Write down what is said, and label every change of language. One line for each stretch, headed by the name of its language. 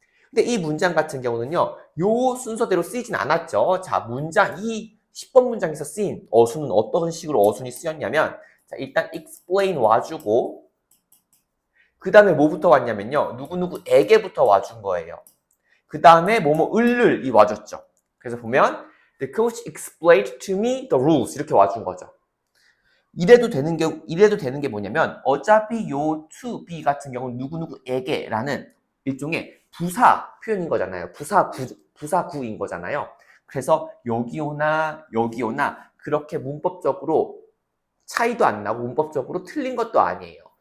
Korean: 근데 이 문장 같은 경우는요, 요 순서대로 쓰이진 않았죠. 자, 이 10번 문장에서 쓰인 어순은 어떤 식으로 어순이 쓰였냐면, 자, 일단 explain 와주고, 그 다음에 뭐부터 왔냐면요, 누구누구에게부터 와준 거예요. 그 다음에 을이 와줬죠. 그래서 보면,
English: the coach explained to me the rules.
Korean: 이렇게 와준 거죠. 이래도 되는 게 뭐냐면, 어차피 요 to be 같은 경우는 누구누구에게라는 일종의 부사 표현인 거잖아요. 부사구인 거잖아요. 그래서 여기 오나 그렇게 문법적으로 차이도 안 나고 문법적으로 틀린 것도 아니에요.